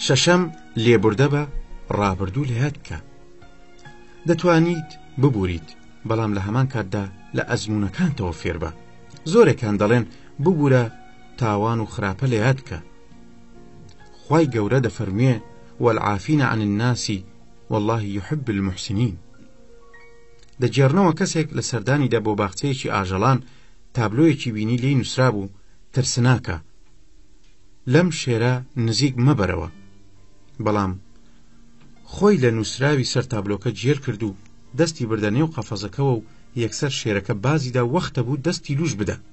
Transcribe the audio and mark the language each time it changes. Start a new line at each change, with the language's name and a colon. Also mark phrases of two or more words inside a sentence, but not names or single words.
Central Kurdish: شەشەم، لێبوردە بە ڕابردوو لە یاد بکە. دەتوانیت ببووریت، بەڵام لە هەمان کاتدا لە ئەزمونەکانتەوە فێر بە. زۆرێکان دەڵێن ببوورە تاوان و خراپە لە یاد بکە. خوای گەورە دەفەرموێ
Arabic: والعافین عن الناس والله يحب المحسنين.
Central Kurdish: دەجێڕنەوە کەسێک لە سەردانیدا بۆ باخچەیەکی ئاژەڵان تابلۆیەکی بینی لێی نووسرا بوو ترسناکە، لەم شێرە نزیک مەبەرەوە، بەڵام خۆی لە نووسراوی سەر تابلۆکە جێر کرد و دەستی بردە نێو قەفەزەکەوە و یەکسەر شێرەکە بازیدا وەختە بوو دەستی لوش بدە.